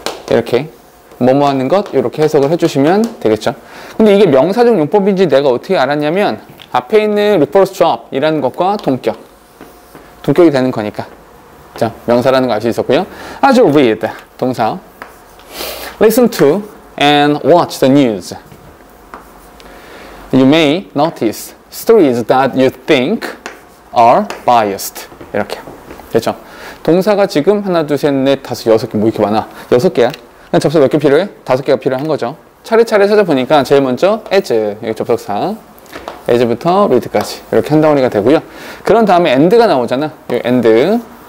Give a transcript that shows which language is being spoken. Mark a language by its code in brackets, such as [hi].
[ko] 이렇게 뭐뭐 하는 것 이렇게 해석을 해주시면 되겠죠. 근데 이게 명사적 용법인지 내가 어떻게 알았냐면 앞에 있는 reporter's job 이라는 것과 동격이 되는 거니까. 자, 명사라는 거 알 수 있었고요. 아주 read 동사. [en] Listen to and watch the news. You may notice stories that you think are biased. [ko] 이렇게. 됐죠? 동사가 지금 하나, 둘, 셋, 넷, 다섯, 여섯 개, 뭐 이렇게 많아? 6개야? 그럼 접속 몇 개 필요해? 5개가 필요한 거죠. 차례차례 찾아보니까 제일 먼저 as, 여기 접속사. as부터 read까지. 이렇게 한 덩어리가 되고요. 그런 다음에 and가 나오잖아. 이 and.